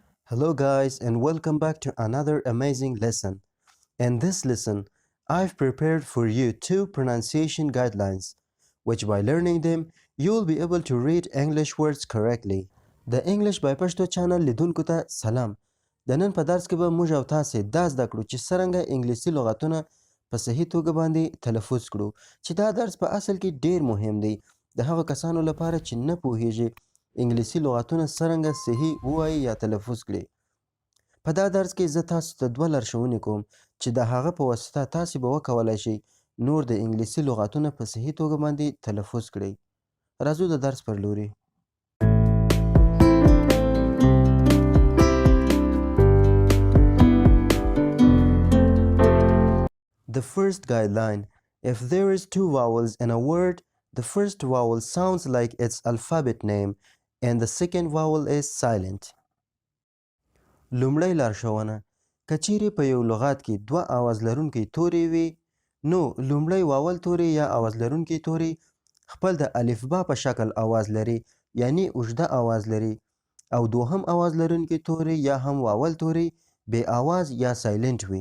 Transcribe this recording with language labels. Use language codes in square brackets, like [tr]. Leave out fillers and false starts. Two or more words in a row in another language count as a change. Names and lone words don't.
[en] Hello guys and welcome back to another amazing lesson. In this lesson, I've prepared for you two pronunciation guidelines, which by learning them, you'll be able to read English words correctly. [ps] The English by Pashto channel لیدونکو ته سلام. د نن په درس کې به موږ او تاسې دا زده کړو چې څرنګه انګلیسي لغتونه په صحیح توګه باندې تلفظ کړو چې دا درس په اصل کې ډیر مهم دی د هغو کسانو لپاره چې نه پوهیږي انګلیسي لغتونه څرنګه صحیح ووایي یا تلفظ کړي. په دا درس کې زه تاسو ته دوه لارښوونې کوم چې د هغه په واسطه تاسې به وکولی شئ نور د انګلیسي لغتونه په صحیح توګه باندې تلفظ کړئ. راځو د درس پر لوري. [en] The first guideline: if there is two vowels in a word, the first vowel sounds like its alphabet name and the second vowel is silent. [ps] لومړی لارښوونه: که چیرې په یو لغت کې دوه آواز لرونکي توري وي نو لومړی واول توری یا آواز لرونکی توری خپل د الفبا په شکل آواز لري یعنی اوږده آواز لري او دوهم آواز لرونکی توری یا هم واول توری بې آواز یا سایلنت وي.